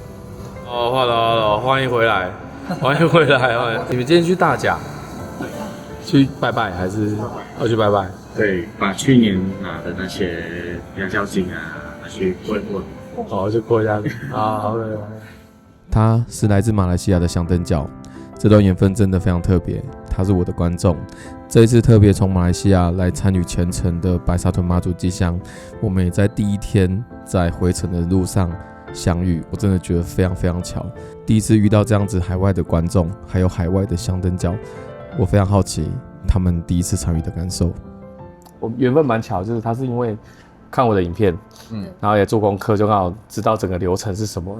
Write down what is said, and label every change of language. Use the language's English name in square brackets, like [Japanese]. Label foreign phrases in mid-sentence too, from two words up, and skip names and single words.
[Chinese] 哦 ，Hello， 歡迎回來，歡迎回來，你們今天去大甲，去拜拜還是要去拜拜？对，把去年拿的那些养孝金啊，拿去过一过。哦，就过一下啊，好的。他是來自馬來西亞的香燈腳，這段緣分真的非常特別。他是我的觀眾，這一次特別從馬來西亞來參與全程的白沙屯媽祖祭香，我們也在第一天在回程的路上相遇，我真的覺得非常非常巧。第一次遇到這樣子海外的觀眾，還有海外的香燈腳，我非常好奇他們第一次參與的感受。我緣分蠻巧，就是他是因為看我的影片，然後也做功課，就剛好知道整個流程是什麼。